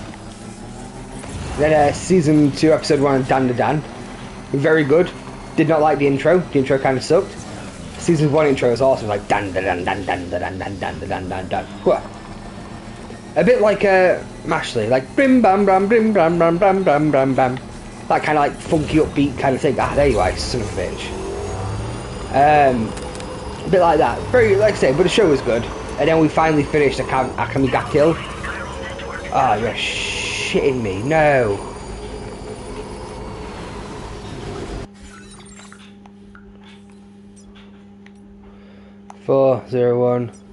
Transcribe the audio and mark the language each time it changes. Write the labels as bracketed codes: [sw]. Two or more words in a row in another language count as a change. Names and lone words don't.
[en] Then season 2 episode 1 Dan to Dan, very good. Did not like the intro kind of sucked. Season 1 intro was awesome, like Dan Dan Dan Dan Dan Dan Dan Dan Dan Dan Dan. A bit like Mashley, like brim bam bam brim bam bam bam bam bam bam. That kind of like funky upbeat kind of thing. Ah, there you are, son of a bitch. A bit like that. Very, like I say, but the show was good. And then we finally finished Akame ga Kill. Ah, you're shitting me. No. Four, 0, 1.